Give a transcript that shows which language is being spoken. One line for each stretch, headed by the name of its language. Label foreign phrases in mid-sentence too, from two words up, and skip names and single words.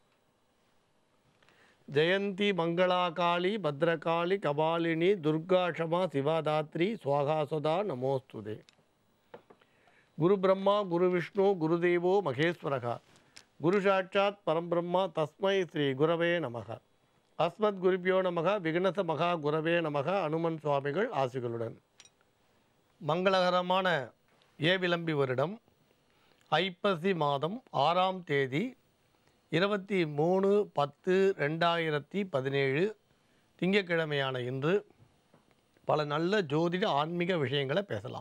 Sanskrit: जयंती मंगला काली भद्रकाली कपालिनी दुर्गा क्षमा शिवादात्री स्वाहा सदा नमोस्तुते। गुरु ब्रह्मा गुरु विष्णु गुरुदेवो महेश्वरः गुरु साक्षात् परम ब्रह्म तस्मै श्री गुरवे नमः। अस्मद्गुरुभ्यो नमः। विघ्नस महा गुरवे नमः।
Tamil: அனுமன் சுவாமிகள் ஆசிகளுடன் மங்களகரமான ஏவிளம்பி வருடம் ஐப்பசி மாதம் 6ஆம் தேதி 23/10/2017 திங்கட்கிழமையான இன்று பல நல்ல ஜோதிட ஆன்மீக விஷயங்களை பேசலாம்.